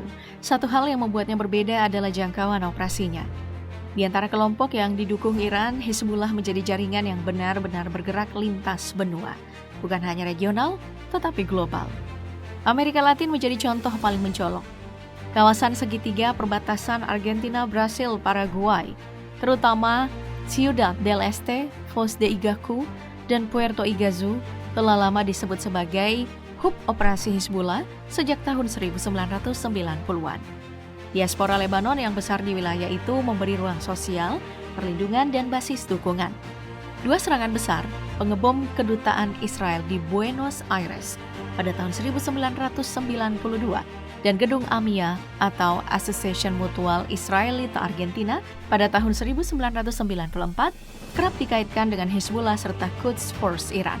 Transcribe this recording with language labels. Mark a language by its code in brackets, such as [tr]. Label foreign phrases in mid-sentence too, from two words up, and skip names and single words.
[id] Satu hal yang membuatnya berbeda adalah jangkauan operasinya. Di antara kelompok yang didukung Iran, Hizbullah menjadi jaringan yang benar-benar bergerak lintas benua. Bukan hanya regional, tetapi global. Amerika Latin menjadi contoh paling mencolok. Kawasan segitiga perbatasan Argentina, Brasil, Paraguay, terutama Ciudad del Este, Foz de Iguacu, dan Puerto Iguazu telah lama disebut sebagai hub operasi Hizbullah sejak tahun 1990-an. Diaspora Lebanon yang besar di wilayah itu memberi ruang sosial, perlindungan, dan basis dukungan. 2 serangan besar pengebom kedutaan Israel di Buenos Aires pada tahun 1992 dan gedung AMIA atau Association Mutual Israelita Argentina pada tahun 1994 kerap dikaitkan dengan Hizbullah serta Quds Force Iran.